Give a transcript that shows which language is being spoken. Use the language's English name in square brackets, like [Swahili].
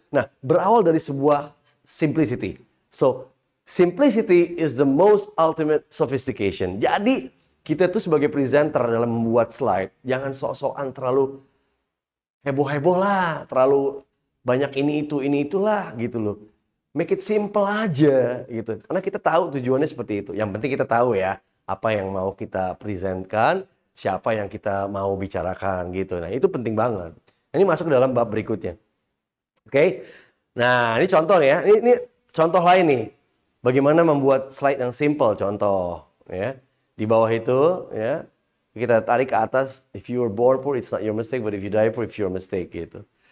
[Indonesian] Nah, berawal dari sebuah simplicity. [English] So, simplicity is the most ultimate sophistication. [Indonesian] Jadi, kita tuh sebagai presenter dalam membuat slide, jangan sok-sokan terlalu heboh-heboh lah, terlalu banyak ini itulah gitu loh. [English] Make it simple aja gitu. [Indonesian] Karena kita tahu tujuannya seperti itu. Yang penting kita tahu ya, apa yang mau kita presentkan, siapa yang kita mau bicarakan gitu. Nah, itu penting banget. Ini masuk ke dalam bab berikutnya. Oke. Nah, ini contoh ya. Ini contoh lain nih. Bagaimana membuat slide yang simple, contoh ya. Di bawah itu ya, kita tarik ke atas, [English] if you were born poor it's not your mistake, but if you die poor it's your mistake gitu.